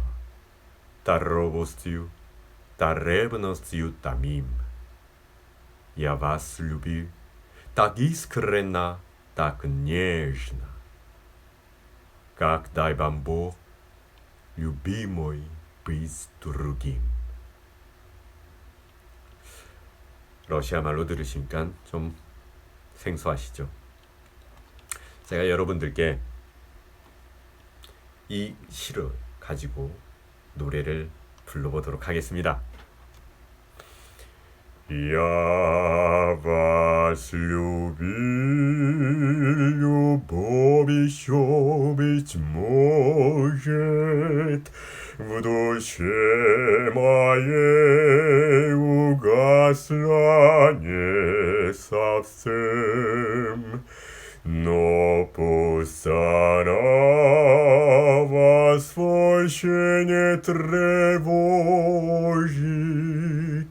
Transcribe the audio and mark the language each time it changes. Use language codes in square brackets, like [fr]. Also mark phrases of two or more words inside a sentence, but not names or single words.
[ru] Та робостью, та ревностью томим. Я вас любил так искренно, так нежно, как дай вам Бог, любимый, быть другим. [ko] 러시아 말로 들으시니까 좀 생소하시죠? 제가 여러분들께 이 시를 가지고 노래를 불러보도록 하겠습니다. [ru] Я вас любил, любовь еще быть может, в душе моей угасла не совсем, но пусть она вас больше не тревожит.